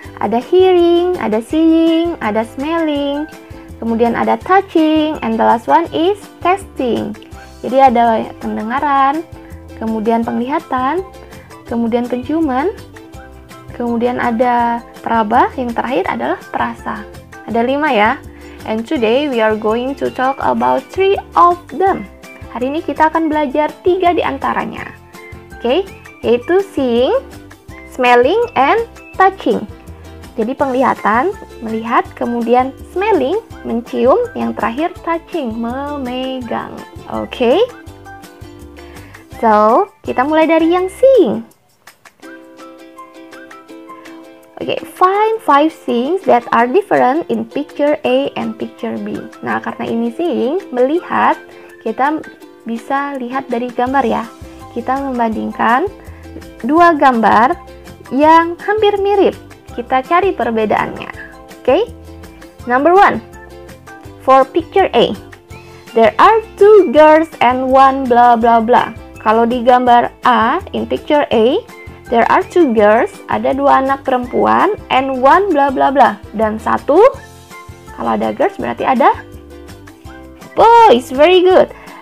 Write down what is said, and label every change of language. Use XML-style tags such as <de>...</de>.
<en>Ada hearing, ada seeing, ada smelling, kemudian ada touching, and the last one is tasting.</en> <id>Jadi ada pendengaran, kemudian penglihatan, kemudian penciuman, kemudian ada peraba, yang terakhir adalah perasa. Ada 5 ya.</id> <en>And today we are going to talk about 3 of them.</en> <id>Hari ini kita akan belajar 3 di antaranya. Oke, yaitu</id> <en>seeing, smelling, and touching.</en> <id>Jadi penglihatan, melihat, kemudian smelling, mencium, yang terakhir touching, memegang. Oke. So, kita mulai dari yang seeing.</id> <en>Oke, find 5 things that are different in picture A and picture B.</en> <id>Nah, karena ini seeing, melihat, kita bisa lihat dari gambar ya. Kita membandingkan 2 gambar yang hampir mirip. Kita cari perbedaannya.</id> <en>Oke. Number 1. For picture A, there are 2 girls and 1 blah blah blah.</en> <id>Kalau di gambar A,</id> <en>in picture A, there are 2 girls,</en> <id>ada 2 anak perempuan,</id> <en>and 1 blah blah blah.</en> <id>Dan 1, kalau ada girls berarti ada boys.</id> <en>Very good.</en>